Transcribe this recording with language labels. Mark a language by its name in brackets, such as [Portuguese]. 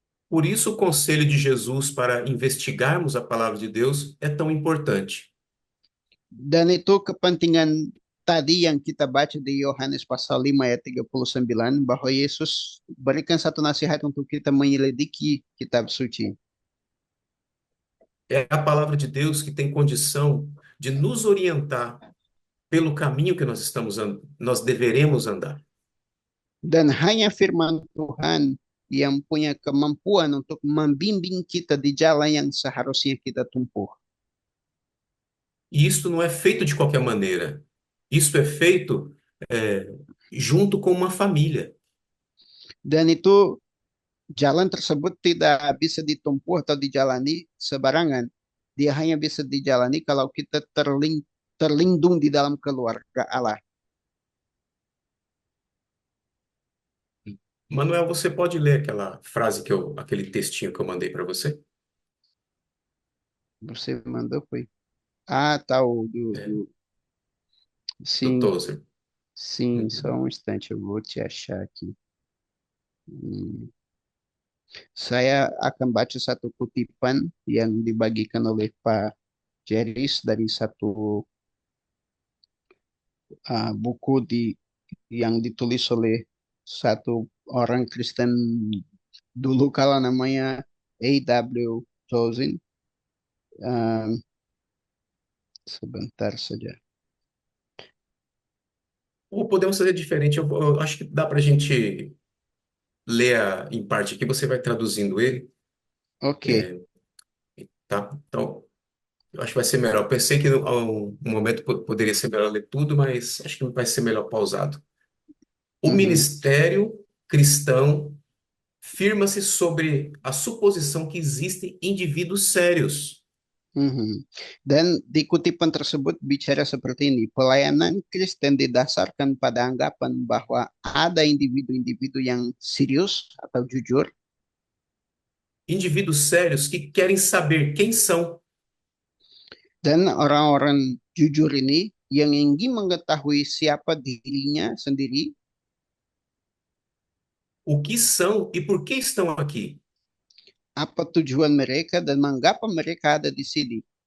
[Portuguese] Por isso, o conselho de Jesus para investigarmos a palavra de Deus é tão importante. [Indonesian] Dan itu kepentingan tadi yang kita baca di Yohanes pasal 5 ayat 39 bahwa Yesus berikan satu nasihat untuk kita menyelidiki kitab suci. [Portuguese] É a palavra de Deus que tem condição de nos orientar pelo caminho que nós deveremos andar. [Indonesian] Dan hanya firman Tuhan yang punya kemampuan untuk membimbing kita di jalan yang seharusnya kita tempuh. [Portuguese] E isto não é feito de qualquer maneira. Isto é feito é, junto com uma família. [Indonesian] Dan itu jalan tersebut tidak bisa ditempuh atau dijalani sebarangan. Dia hanya bisa dijalani kalau kita terlindung di dalam keluarga Allah. [Portuguese] Manuel, você pode ler aquela frase aquele textinho que eu mandei para você? Você mandou, foi? Ah, tá, É, do sim, Tozer. sim, só Uhum. um instante, eu vou te achar aqui. Hmm. [Indonesian] Saya akan baca satu kutipan yang dibagikan oleh Pak Jeris dari satu buku yang ditulis oleh satu orang Kristen dulu kala namanya A.W. Tozin. Um, sebentar saja. [Portuguese] Ou podemos fazer diferente. Eu acho que dá para a gente ler em parte aqui, você vai traduzindo ele, Oke. tá? Então, eu acho que vai ser melhor. Pensei que a um momento poderia ser melhor ler tudo, mas acho que vai ser melhor pausado. O Mhm, ministério cristão firma-se sobre a suposição que existem indivíduos sérios. mhm. [Indonesian] Dan di kutipan tersebut bicara seperti ini, pelayanan Kristen didasarkan pada anggapan bahwa ada individu-individu yang serius atau jujur [Portuguese] Indivíduos sérios que querem saber quem são, [Indonesian] dan orang-orang jujur ini yang ingin mengetahui siapa dirinya sendiri, [Portuguese] o que são e por que estão aqui. [Indonesian] apa tujuan mereka dan mengapa mereka ada di sini.